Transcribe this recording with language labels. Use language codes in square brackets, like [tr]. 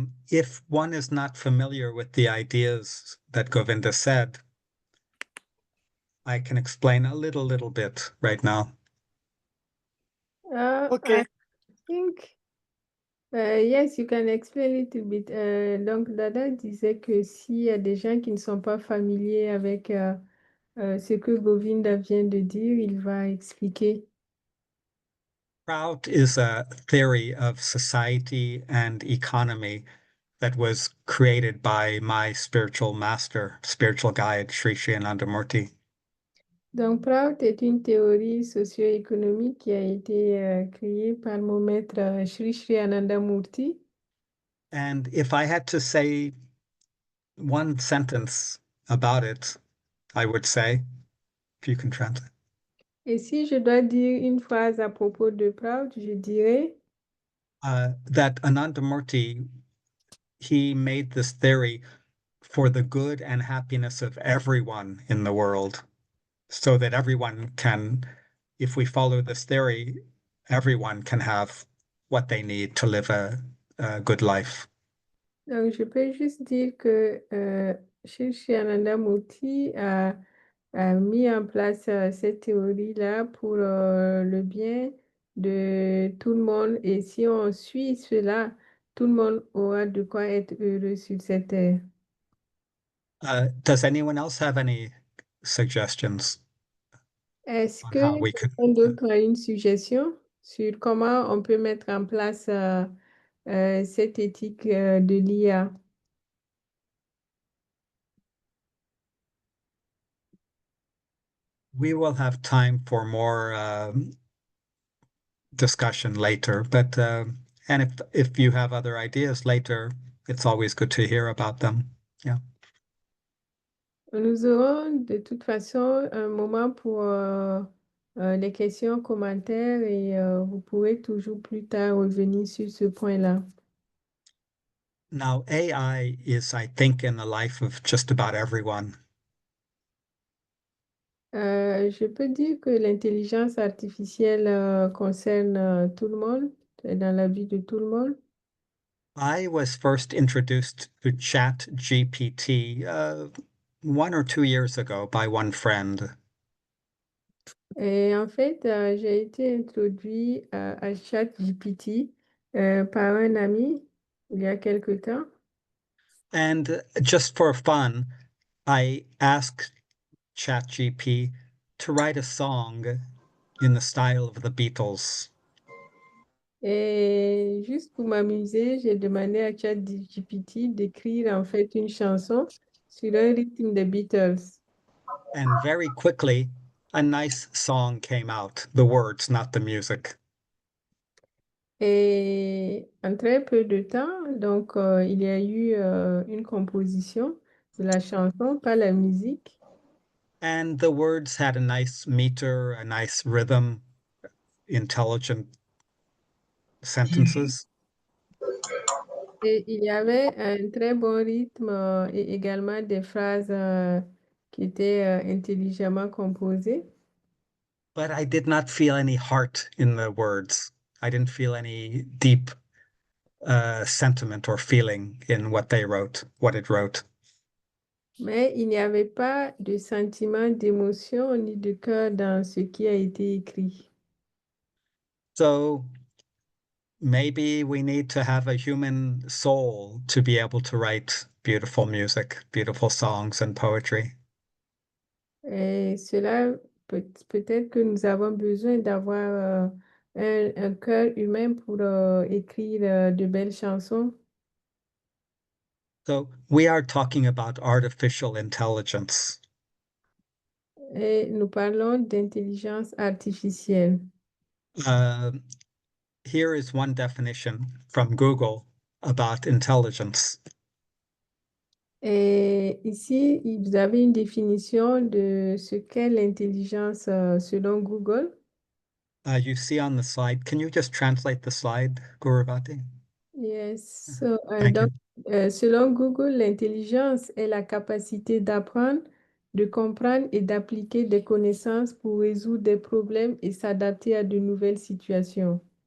[en] If one is not familiar with the ideas that Govinda said, I can explain a little bit right now. Okay. I think, yes, you can explain a little bit. [fr] Donc, Dada disait que s'il y a des gens qui ne sont pas familiers avec ce que Govinda vient de dire, il va expliquer. [en] Prout is a theory of society and economy that was created by my spiritual master, spiritual guide, Sri Sri Anandamurti. [fr] Donc, Prout est une théorie socio-économique qui a été créée par mon maître Sri Sri Anandamurti. [en] And if I had to say one sentence about it, I would say, if you can translate, [fr] Et si je dois dire une phrase à propos de Prout, je dirais [en] that Anandamurti, he made this theory for the good and happiness of everyone in the world, so that everyone can, if we follow this theory, everyone can have what they need to live a good life. [fr] Donc, je peux juste dire que Sri Sri Anandamurti a mis en place cette théorie-là pour le bien de tout le monde. Et si on suit cela, tout le monde aura de quoi être heureux sur cette terre. [en] Does anyone else have any suggestions [fr] Est-ce [en] on [fr] que [en] how we could? [fr] quelqu'un d'autre a une suggestion sur comment on peut mettre en place cette éthique de l'IA? [en] We will have time for more discussion later, but and if you have other ideas later, it's always good to hear about them. Yeah. [fr] Nous aurons de toute façon un moment pour les questions, commentaires et vous pourrez toujours plus tard revenir sur ce point-là. [en] Now, AI is, I think, in the life of just about everyone. [fr] Je peux dire que l'intelligence artificielle concerne tout le monde, est dans la vie de tout le monde. [en] I was first introduced to Chat GPT 1 or 2 years ago by one friend. [fr] Et en fait, j'ai été introduit à ChatGPT par un ami il y a quelque temps. [en] And just for fun, I asked ChatGPT to write a song in the style of the Beatles. [fr] Et juste pour m'amuser, j'ai demandé à ChatGPT d'écrire en fait une chanson sur un rythme des Beatles. [en] And very quickly, a nice song came out, the words, not the music. [fr] Et en très peu de temps, donc il y a eu une composition de la chanson, pas la musique. [en] And the words had a nice meter, a nice rhythm, intelligent sentences. [fr] Et il y avait un très bon rythme et également des phrases qui étaient intelligemment composées. [en] But I did not feel any heart in the words. I didn't feel any deep sentiment or feeling in what they wrote, what it wrote. [fr] Mais il n'y avait pas de sentiment d'émotion ni de cœur dans ce qui a été écrit. [en] So maybe we need to have a human soul to be able to write beautiful music, beautiful songs and poetry. [fr] Et cela, peut-être que nous avons besoin d'avoir un cœur humain pour écrire de belles chansons. [en] So we are talking about artificial intelligence. [fr] Et nous parlons d'intelligence artificielle. [en] Uh, Here is one definition from Google about intelligence. [fr] Et ici, vous avez une définition de ce qu'est l'intelligence selon Google. [en] You see on the slide. Can you just translate the slide, Guruvati? Yes. So, Thank [fr] donc, [en] you. [fr] selon Google, l'intelligence est la capacité d'apprendre, de comprendre et d'appliquer des connaissances pour résoudre des problèmes et s'adapter à de nouvelles situations.